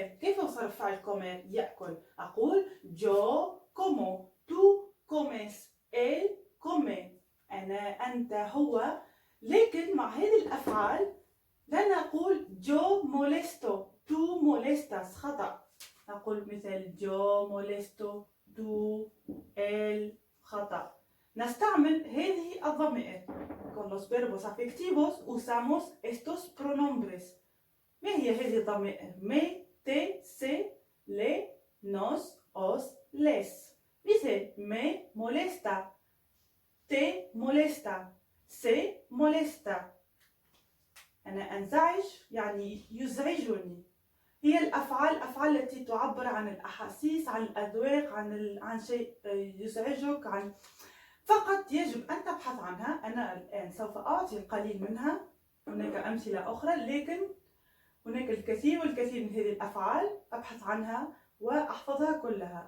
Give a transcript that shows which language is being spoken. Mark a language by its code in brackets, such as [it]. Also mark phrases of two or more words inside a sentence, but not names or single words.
[ar] كيف أصرف فعل كومير؟ يأكل. [es] أقول yo como, tú comes, él come, [ar] أنا، أنت، هو. لكن مع هذه الأفعال لا نقول [es] yo molesto, tú molestas, [ar] خطأ. نقول مثل [es] yo molesto, tú, él, [ar] خطأ. نستعمل هذه الضمائر. [es] Con los verbos afectivos usamos estos pronombres. [ar] ما هي هذه الضمائر؟ [es] me, te, se, le, nos, os, les. مثل مي molesta، تي molesta، سي molesta. [ar] أنا أنزعج يعني يزعجني. هي الأفعال التي تعبر عن الأحاسيس، عن الأذواق، عن شيء يزعجك، فقط يجب أن تبحث عنها. أنا الآن سوف أعطي القليل منها، هناك أمثلة أخرى، لكن هناك الكثير والكثير من هذه الأفعال أبحث عنها وأحفظها كلها.